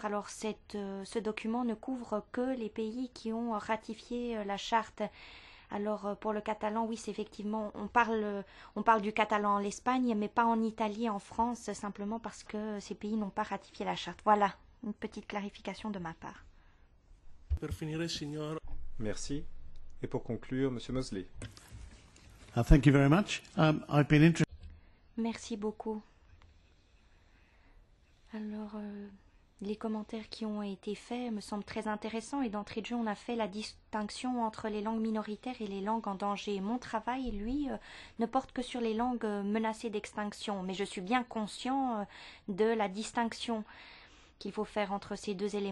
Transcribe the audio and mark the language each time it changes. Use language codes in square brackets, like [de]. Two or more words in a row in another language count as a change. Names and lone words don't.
[fr] Alors ce document ne couvre que les pays qui ont ratifié la charte. Alors pour le catalan, oui, c'est effectivement, on parle du catalan en Espagne, mais pas en Italie, en France, simplement parce que ces pays n'ont pas ratifié la charte. Voilà, une petite clarification de ma part. [it] Per finire, signor. [fr] Merci. Et pour conclure, Monsieur Mosley. [en] Thank you very much. I've been interested. [fr] Merci beaucoup. Alors, les commentaires qui ont été faits me semblent très intéressants et d'entrée de jeu, on a fait la distinction entre les langues minoritaires et les langues en danger. Mon travail, lui, ne porte que sur les langues menacées d'extinction, mais je suis bien conscient de la distinction qu'il faut faire entre ces deux éléments.